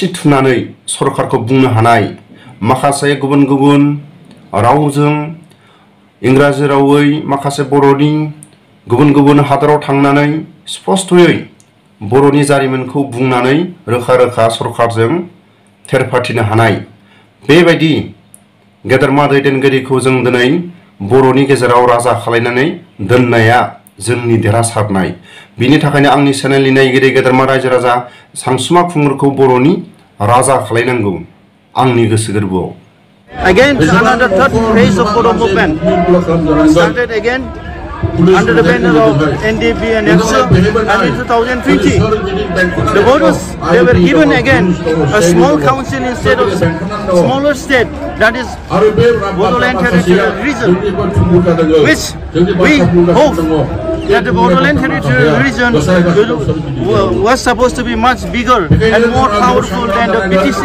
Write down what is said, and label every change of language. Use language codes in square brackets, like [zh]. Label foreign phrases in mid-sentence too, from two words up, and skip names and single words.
[brx] थुनानै सरकारखौ बुंनो हानाय, माखासे गुबुन गुबुन रावजों इंराजि रावै माखासे बर'नि गुबुन गुबुन हादराव थांनानै स्पष्टयै बर'नि जारिमिनखौ बुंनानै रोखा रोखा सरकारजों थेरफाथिनो हानाय बेबायदि गेदेरमा दैदेनगिरिखौ जों दिनै बर'नि गेजेराव राजा खालायनानै दोननाया जोंनि देरहासारनाय। बिनि थाखायनो आंनि चेनेलनि नायगिरि गेदेरमा रायजो राजा सानसुमा खुंगुरखौ बर'नि राजा खालायनांगौ आंनि गोसो गोरबोआव। [en] Again, another third phase of Bodo movement started again under the banner of NDP and APSA, and in 2020, the voters, they were given again a small council instead of smaller state, that is Bodoland Territorial Region, which we hope that the Bodoland Territorial Region was supposed to be much bigger and more powerful than the BTC.